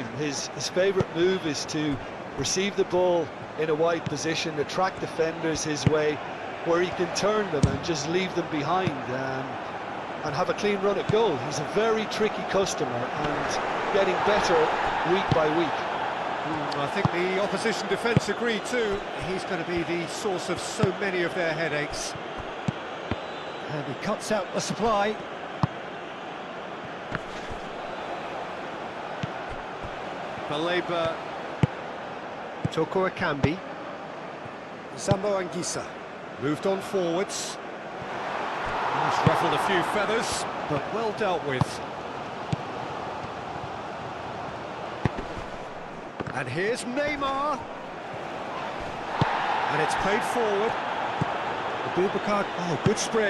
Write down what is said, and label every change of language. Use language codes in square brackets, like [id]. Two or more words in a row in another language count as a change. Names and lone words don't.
[en] His favourite move is to receive the ball in a wide position, attract defenders his way, where he can turn them and just leave them behind and have a clean run at goal. He's a very tricky customer and getting better week by week. I think the opposition defence agree too. He's going to be the source of so many of their headaches. And he cuts out the supply. Baleba. Toko Akambi. Zambo Anguissa. Moved on forwards. He's ruffled a few feathers, but well dealt with. And here's Neymar. And it's played forward. Abubakar, oh, good spread.